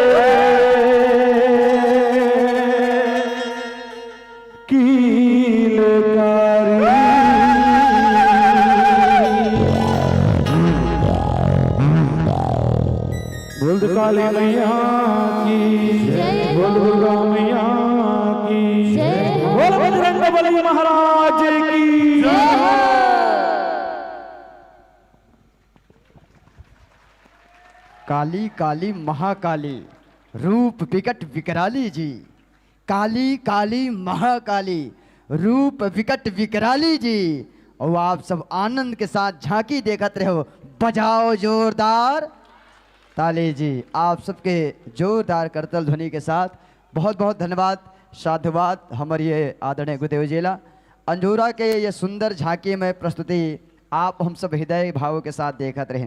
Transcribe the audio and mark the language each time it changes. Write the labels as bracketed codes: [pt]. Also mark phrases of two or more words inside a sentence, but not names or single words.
[hi] कीलकारी बोल दो काली मैया की बोल दुर्गा मैया की बोल बजरंगबली महाराज की काली काली महाकाली रूप विकट विकराली जी। काली काली महाकाली रूप विकट विकराली जी। और आप सब आनंद के साथ झांकी देखत रहो, बजाओ जोरदार ताली जी। आप सबके जोरदार करतल ध्वनि के साथ बहुत बहुत धन्यवाद, साधुवाद हमारी ये आदरणीय गुरुदेव जिला अंजोरा के ये सुंदर झांकी में प्रस्तुति आप हम सब हृदय भावों के साथ देखत रहें।